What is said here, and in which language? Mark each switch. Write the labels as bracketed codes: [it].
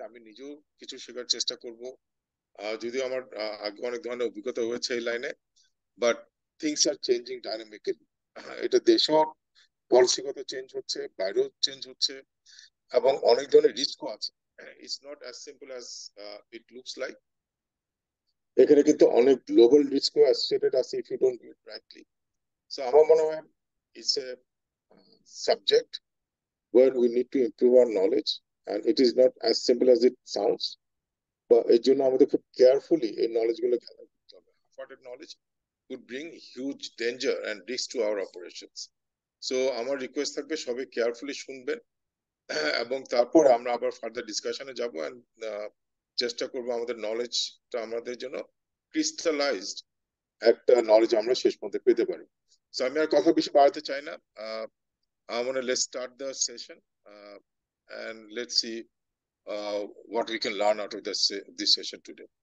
[bn] আমি নিজেও কিছু শেখার চেষ্টা করব, যদিও আমার আগে অনেক ধরনের অভিজ্ঞতা হয়েছে এই লাইনে, [en] But things are changing dynamically. [bn] এটা দেশেও পলিসিগত চেঞ্জ হচ্ছে, বাইরেও চেঞ্জ হচ্ছে, এবং অনেক ধরনের রিস্কও আছে। [en] It's not as simple as it looks like. [bn] এখানে কিন্তু অনেক গ্লোবাল রিস্কও অ্যাসোসিয়েটেড আছে [en] If you don't do it rightly. So [bn] আমার মনে হয় [en] it's a subject where we need to improve our knowledge, and it is not as simple as it sounds. [bn] But এর জন্য আমাদের খুব কেয়ারফুলি এই নলেজ গুলো gather করতে হবে। [en] Half-hearted knowledge could bring huge danger and risk to our operations. [bn] So আমার request থাকবে সবাই কেয়ারফুলি শুনবেন, এবং তারপর আমরা আবার ফার্দার ডিসকাশনে যাব, এন্ড চেষ্টা করব আমাদের নলেজটা আমাদের জন্য ক্রিস্টালাইজড একটা নলেজ আমরা শেষ পর্যন্ত পেতে পারি। So আমি আর কথা বেশি বাড়াতে চাই না। [en] I want to let's start the session, and let's see what we can learn out of this session today.